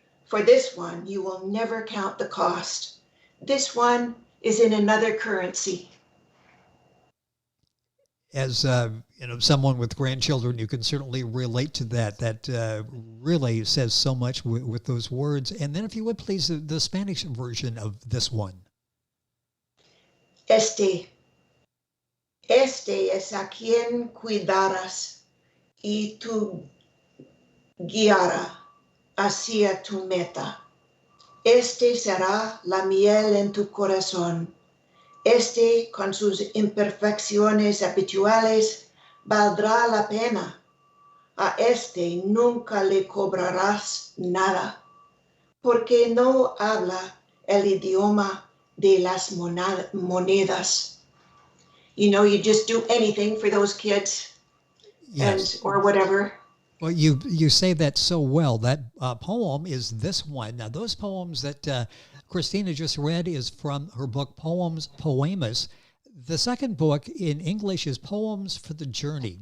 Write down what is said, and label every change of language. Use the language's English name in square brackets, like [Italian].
[English] For this one, you will never count the cost. This one is in another currency. As someone with grandchildren, you can certainly relate to that. That really says so much with those words. And then if you would please, the Spanish version of this one. [Spanish] Este es a quien cuidarás y tú guiarás hacia tu meta. Este será la miel en tu corazón. Este, con sus imperfecciones habituales, valdrá la pena. A este nunca le cobrarás nada, porque no habla el idioma de las monedas. [English] You know, you just do anything for those kids, yes, or whatever. Well, you say that so well. That poem is this one. Now, those poems that Christina just read is from her book, Poemas. The second book in English is Poems for the Journey.